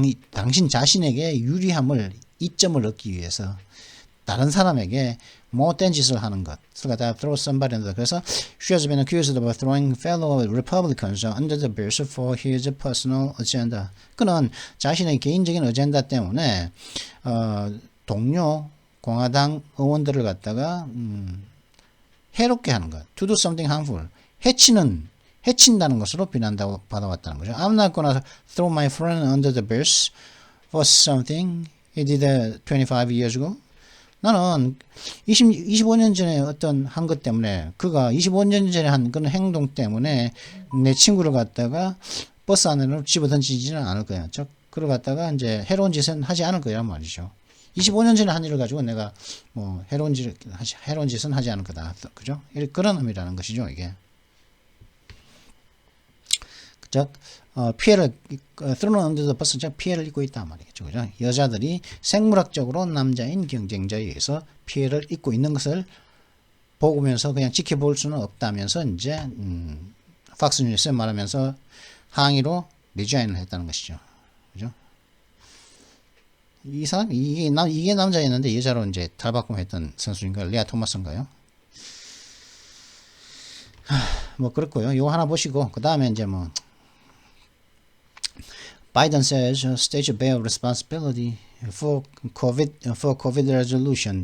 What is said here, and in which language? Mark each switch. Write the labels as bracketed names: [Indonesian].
[Korean] 당신 자신에게 유리함을, 이점을 얻기 위해서 다른 사람에게 못된 짓을 하는 것. 갖다가 [English] throw somebody under. [Korean] 그래서 [English] she has been accused of throwing fellow Republicans under the bus for his personal agenda. [Korean] 그는 자신의 개인적인 어젠다 때문에 동료 공화당 의원들을 갖다가 해롭게 하는 것. [English] To do something harmful. [Korean] 해친다는 것으로 비난다고 받아왔다는 거죠. [English] I'm not gonna throw my friend under the bus for something he did 25 years ago. [Korean] 나는 25년 전에 한 것 때문에, 그가 25년 전에 한 그런 행동 때문에 내 친구를 갖다가 버스 안으로 집어 던지지는 않을 거야. 즉, 그걸 갖다가 이제 해로운 짓은 하지 않을 거란 말이죠. 25년 전에 한 일을 가지고 내가 뭐 해로운 짓은 하지 않을 거다. 그죠? 그런 의미라는 것이죠, 이게. 즉, 피해를, [English] thrown under the bus, [Korean] 즉, 피해를 입고 있단 말이겠죠. 그죠? 여자들이 생물학적으로 남자인 경쟁자에 의해서 피해를 입고 있는 것을 보면서 그냥 지켜볼 수는 없다면서, 이제, 팍스뉴스에 말하면서 항의로 리자인을 했다는 것이죠. 그죠? 이 사람, 이게 남자였는데 여자로 이제 탈바꿈했던 선수인가요? 레아 토마스인가요? 뭐, 그렇고요. 요거 하나 보시고, 그 다음에 이제 뭐, [English] Biden says states bear responsibility for COVID resolution.